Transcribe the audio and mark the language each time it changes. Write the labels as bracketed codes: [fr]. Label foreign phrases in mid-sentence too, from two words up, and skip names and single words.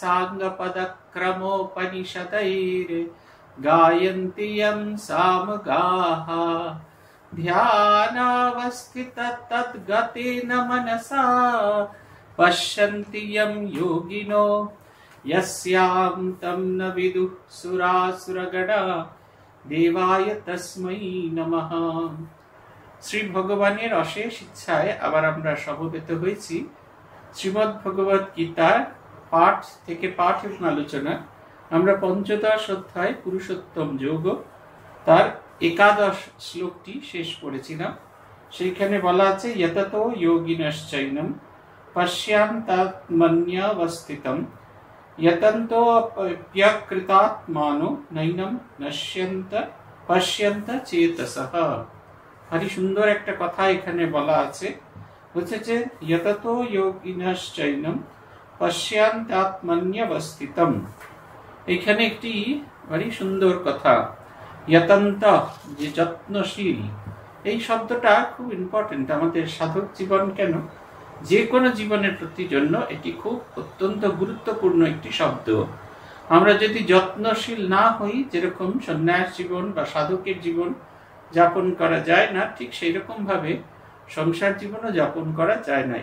[sa] साङ्गपदक्रमोपनिषदैर् गायन्ति यं सामगाः ध्यानावस्थिततद्गतेन मनसा पश्यन्ति यं योगिनो यस्यां तं न विदुः सुरासुरगणा देवाय तस्मै नमः। [bn] শ্রী ভগবানের অশেষ ইচ্ছায় আবার আমরা समবেত হয়েছি শ্রীমদ্ ভগবত গীতার পাঠ থেকে পাঠ এবং আলোচনা। আমরা পঞ্চদশ অধ্যায় পুরুষোত্তম যোগ তার একাদশ শ্লোকটি শেষ করেছিলাম। সেইখানে বলা আছে [sa] যততো যোগিনশ্চৈনম পশ্যন্তাত্মন্যবস্থিতম यतन्तो प्यकृतात्मानो नैनम नश्यन्त पश्यन्त चेतसः। [bn] ভারী সুন্দর একটা কথা এখানে বলা আছে, হচ্ছে যে [sa] यततो योगिनश्चैनम पश्यन्तात्मन्यवस्थितम। [bn] এখানে একটি ভারী সুন্দর কথা, यतন্ত যে যত্নশীল, এই শব্দটা খুব ইম্পর্টেন্ট আমাদের সাধক জীবন, কেন যে কোনো জীবনের প্রতি জন্য এটি খুব অত্যন্ত গুরুত্বপূর্ণ একটি শব্দ। আমরা যদি যত্নশীল না হই, যেরকম সন্ন্যাস জীবন বা সাধকের জীবন যাপন করা যায় না, ঠিক সেই রকম ভাবে সংসার জীবনও যাপন করা যায় না।